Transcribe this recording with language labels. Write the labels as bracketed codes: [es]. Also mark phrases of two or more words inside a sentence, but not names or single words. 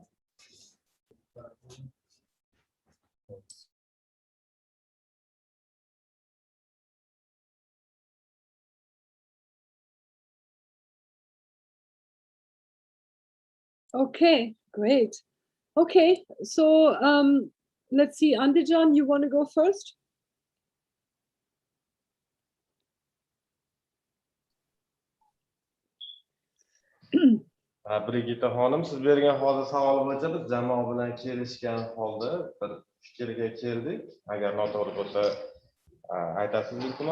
[en] Okay, great. Okay, so let's see, Andijan, you want to go first? [uz] Brigitta xonim, siz bergan hozir savol bo'yicha biz jamoa bilan kelishgan holda bir fikrga keldik. Agar noto'g'ri bo'lsa, aytasiz iltimos.